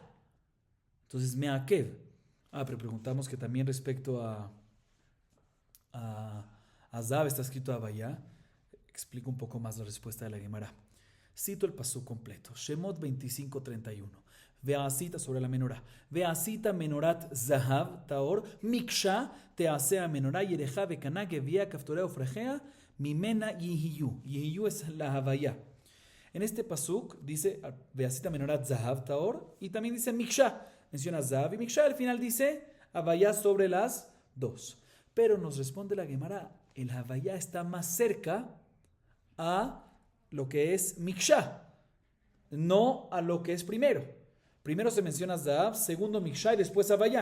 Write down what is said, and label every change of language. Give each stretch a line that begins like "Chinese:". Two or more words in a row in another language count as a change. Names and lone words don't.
Spanish: Entonces, meakev. Pero preguntamos que también respecto a zahav está escrito havaya. Explico un poco más la respuesta de la Gemara. Cito el pasú completo. Shemot 25:31. Veasita sobre la menorá.
Hebrew: ועשית מנרת זהב טהור מקשה תיעשה מנורה ירכה וקנה גביעיה כפתריה ופרחיה ממנה יהיו.
Spanish: Yihiyu es la havaya. En este pasuk dice
Hebrew: ועשית מנרת זהב טהור
Spanish: y también dice miksha. Menciona zahav y miksha. Al final dice havaya sobre las dos. Pero nos responde la Gemara. El havaya está más cerca a lo que es miksha, no a lo que es primero. Primero se menciona zahav, segundo miksha y después havaya.